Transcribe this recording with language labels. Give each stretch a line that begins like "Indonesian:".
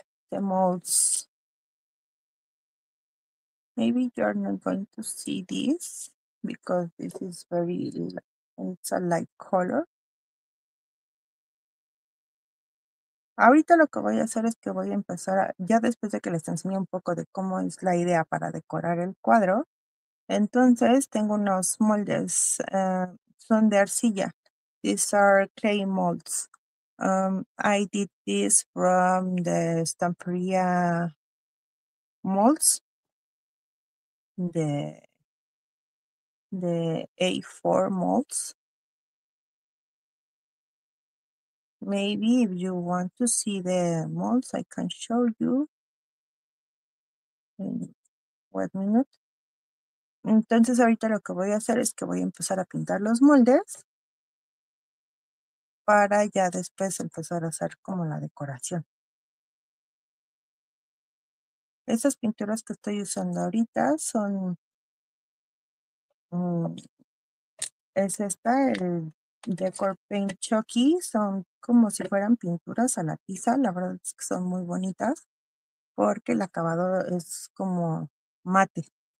English: The molds. Maybe you're not going to see this because this is it's a light color.
Spanish: Ahorita lo que voy a hacer es que voy a empezar, ya después de que les enseñe un poco de cómo es la idea para decorar el cuadro, entonces tengo unos moldes, son de arcilla.
English: These are clay molds. I did this from the Stamperia molds, the A4 molds. Maybe if you want to see the molds, I can show you in 1 minute.
Spanish: Entonces ahorita lo que voy a hacer es que voy a empezar a pintar los moldes para ya después empezar a hacer como la decoración. Estas pinturas que estoy usando ahorita son, es esta, el Decor Paint Chucky, son como si fueran pinturas a la tiza, la verdad es que son muy bonitas porque el acabado es como mate.